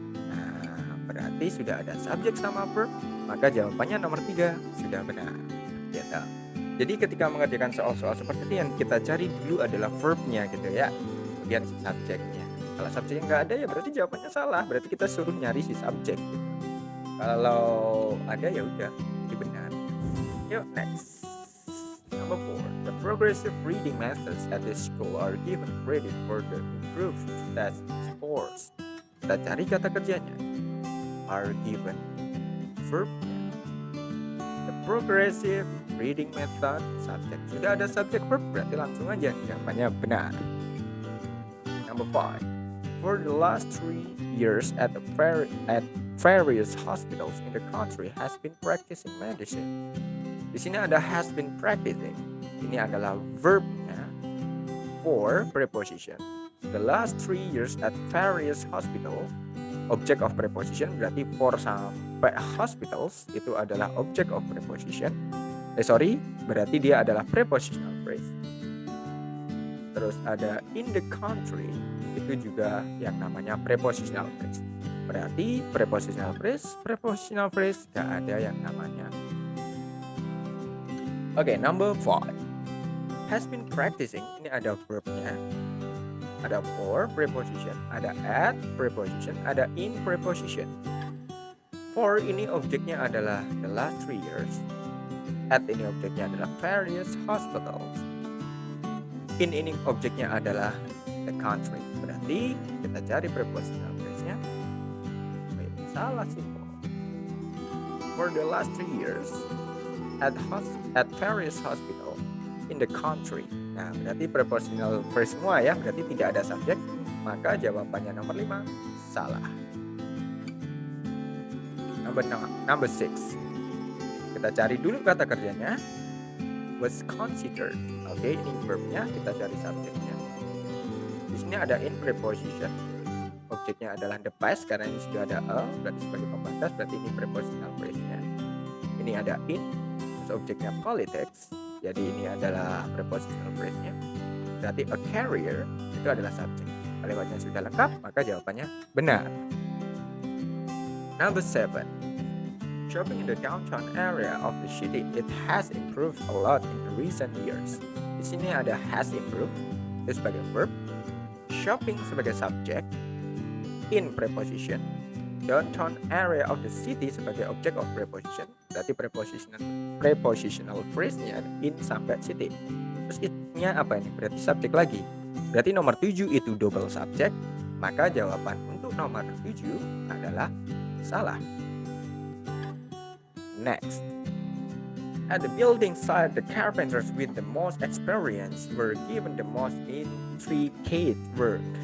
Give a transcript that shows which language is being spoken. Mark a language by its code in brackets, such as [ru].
[id] Nah, berarti sudah ada subjek sama verb, maka jawabannya nomor 3 sudah benar. Gitu. Jadi ketika mengerjakan soal-soal seperti ini yang kita cari dulu adalah verbnya gitu ya. Kemudian si subjeknya. Kalau subjeknya nggak ada ya berarti jawabannya salah. Berarti kita suruh nyari si subjek. Gitu. Kalau ada ya udah, ini benar. [en] Yuk next. Number 4. The progressive reading methods at this school are given credit for the improved test scores. [id] Kita cari kata kerjanya. [en] Are given verbnya. The progressive reading method subject. [id] Sudah ada subject verb berarti langsung aja jawabannya benar. [en] Number 5. For the last 3 years at various hospitals in the country has been practicing medicine. [id] Di sini ada [en] has been practicing. [id] Ini adalah verbnya for preposition. [en] The last 3 years at various hospital. [id] Object of preposition berarti for sampai hospitals itu adalah object of preposition. Berarti dia adalah prepositional phrase. Terus ada in the country itu juga yang namanya prepositional phrase. Berarti prepositional phrase gak ada yang namanya. [en] Oke, number 5. Has been practicing, [id] ini ada verbnya. Ada for preposition, ada at preposition, ada in preposition. For ini objeknya adalah [en] the last 3 years. [id] At ini objeknya adalah [en] various hospitals. [id] In ini objeknya adalah the country. Berarti kita cari prepositional phrase-nya. Salah simple. [en] For the last 3 years at various hospital in the country. [id] Nah, berarti prepositional phrase semua ya, berarti tidak ada subjek, maka jawabannya nomor 5 salah. [en] Number 6. [id] Kita cari dulu kata kerjanya. [en] Was considered. [id] Oke, ini verbnya, kita cari subjeknya. Di sini ada in preposition. Objeknya adalah the past karena ini sudah ada a, berarti sebagai pembatas, berarti ini prepositional phrase-nya. Ini ada in, terus objeknya politics. Jadi ini adalah prepositional phrase-nya. Berarti a carrier itu adalah subjek. Kalimatnya sudah lengkap, maka jawabannya benar. [en] Number 7. Shopping in the downtown area of the city, it has improved a lot in the recent years. [id] Di sini ada [en] has improved [id] itu sebagai verb, shopping sebagai subjek, in preposition, [en] downtown area of the city [id] sebagai object of preposition. Berarti prepositional phrase-nya in sampai city. Terus it-nya apa ini? Berarti subjek lagi. Berarti nomor 7 itu double subject, maka jawaban untuk nomor 7 adalah salah. [en] Next. At the building site, the carpenters with the most experience were given the most intricate work.